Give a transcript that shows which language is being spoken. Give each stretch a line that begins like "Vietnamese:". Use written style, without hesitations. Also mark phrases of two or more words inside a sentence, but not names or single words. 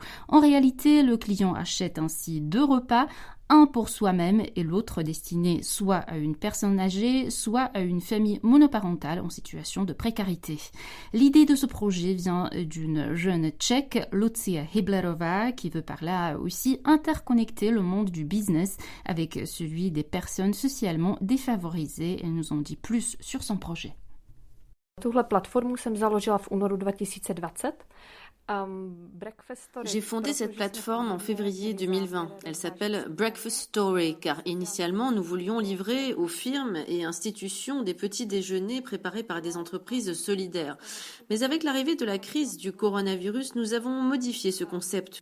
French: En réalité, le client achète ainsi 2 repas, un pour soi-même et l'autre destiné soit à une personne âgée, soit à une famille monoparentale en situation de précarité. L'idée de ce projet vient d'une jeune tchèque, Lucia Hiblerova, qui veut par là aussi interconnecter le monde du business avec celui des personnes socialement défavorisées. Elle nous en dit plus sur son projet.
Czech: Tuhle platformu jsem založila v únoru 2020.
French: J'ai fondé cette plateforme en février 2020. Elle s'appelle Breakfast Story car initialement nous voulions livrer aux firmes et institutions des petits déjeuners préparés par des entreprises solidaires. Mais avec l'arrivée de la crise du coronavirus, nous avons modifié ce concept.